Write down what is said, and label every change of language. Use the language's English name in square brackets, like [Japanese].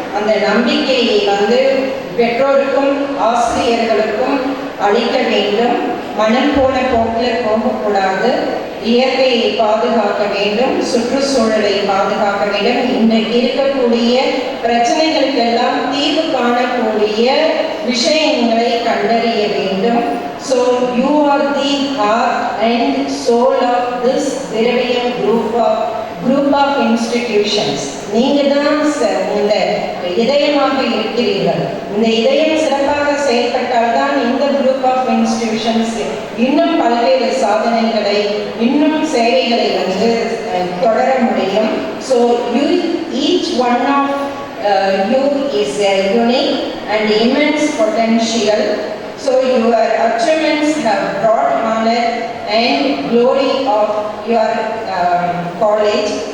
[Tamil] அந்த நம்பிக்கையை பெற்றோருக்கும் ஆசிரியர்களுக்கும் அளிக்க வேண்டும். மனம் போன போக்கில் போகக்கூடாது. இயற்கையை பாதுகாக்க வேண்டும், சுற்றுச்சூழலை பாதுகாக்க வேண்டும். இன்றைக்கு இருக்கக்கூடிய பிரச்சனைகளுக்கெல்லாம் தீர்வு காணக்கூடிய விஷயங்களை கண்டறிய வேண்டும். [English] So you are the heart and soul of this Viraviyam group of institutions. [Tamil] நீங்க தான் இந்த இதயமாக இருக்கிறீர்கள். இந்த இதயம் சிறப்பாக செயல்பட்டால் தான் இந்த குரூப் ஆஃப் இன்ஸ்டிடியூஷன்ஸ் இன்னும் பல்வேறு சாதனைகளை, இன்னும் சேவைகளை தொடர முடியும். [English] So each one of you is unique and immense potential. So your achievements have brought honor and glory of your college.